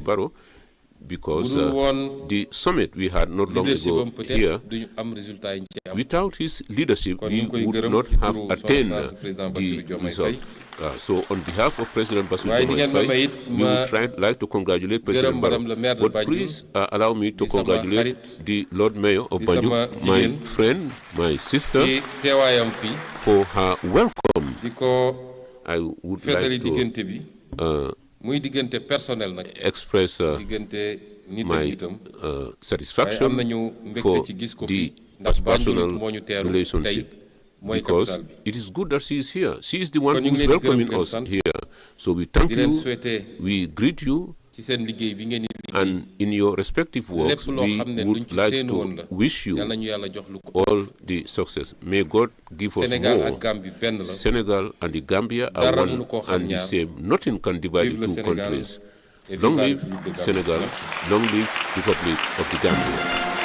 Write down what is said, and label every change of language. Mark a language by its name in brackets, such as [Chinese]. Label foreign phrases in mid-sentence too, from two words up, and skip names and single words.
[English] Barrow, because the summit we had not long ago here, without his leadership, we would not have attained the result. So on behalf of President Bassirou Diomaye, we would like to congratulate President Barrow. But please allow me to congratulate the Lord Mayor of Banjul, my friend, my sister, for her welcome [Wolof] di ko [English] I would [Wolof] feddali [English] like to [Wolof] diggante bi muy diggante personnel nag [English] express [Wolof] diggante nit ak [English] my [Wolof] nitam waaye [English] satisfaction [Wolof] am nañu mbégte [English] for [Wolof] ci gis ko [English] the [Wolof] fi ndax Banjul [English] personal [Wolof] moo ñu teeru tey [English] relationship [Wolof] mooy [English] because [Wolof] capital bi [English] it is good that she is here. She is the one [Wolof] kon ñu [English] who [Wolof] ngi [English] is [Wolof] leen di gërëm [English] welcoming [Wolof] di leen [English] us [Wolof] sant [English] here. So we thank [Wolof] di leen [English] you, [Wolof] souhaiter [English] we greet you, [Wolof] ci seen liggéey bi ngeen di liggéey [English] and in your respective [Wolof] lépp [English] works, [Wolof] loo [English] we [Wolof] xam ne luñ [English] would [Wolof] ci [English] like [Wolof] séenu woon [English] to [Wolof] la [English] wish [Wolof] yal [English] you [Wolof] nañu yàlla jox lu ko [English] all the success. May God give us [Wolof] Sénégal [English] more. [Wolof] ak Gambie benn la [English] Senegal and the Gambia are [Wolof] dara [English] one [Wolof] mënu koo xam [English] and the [Wolof] ñaar [English] same. Nothing can divide [French] vive [English] the [French] le [English] two [French] Sénégal [English] countries. [French] et vive [English] Long [French] la [English] live [French] République de Gambie. [English] Senegal, [French] Merci. [English] long live the Republic of the Gambia.